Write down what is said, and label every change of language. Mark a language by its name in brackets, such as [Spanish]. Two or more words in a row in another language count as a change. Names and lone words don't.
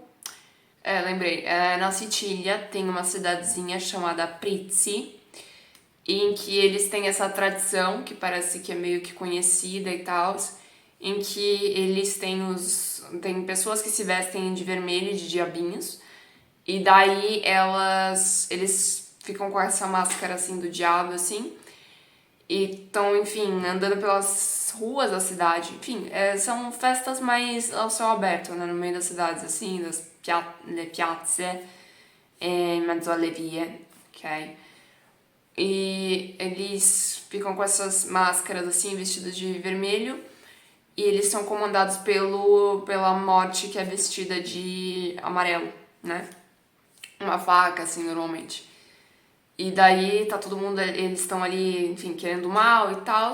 [Portuguese] Lembrei, na Sicília tem uma cidadezinha chamada Prizzi, em que eles têm essa tradição, que parece que é meio que conhecida e tal, em que eles tem pessoas que se vestem de vermelho, de diabinhos, e daí eles ficam com essa máscara assim do diabo, assim, e estão, enfim, andando pelas ruas da cidade. Enfim, são festas mais ao céu aberto, né, no meio das cidades, assim, [Italian] le piazze, em mezzo alle vie, ok? [Portuguese] E eles ficam com essas máscaras, assim, vestidos de vermelho, e eles são comandados pela morte, que é vestida de amarelo, né? Uma faca, assim, normalmente. E daí tá todo mundo, eles estão ali, enfim, querendo mal e tal.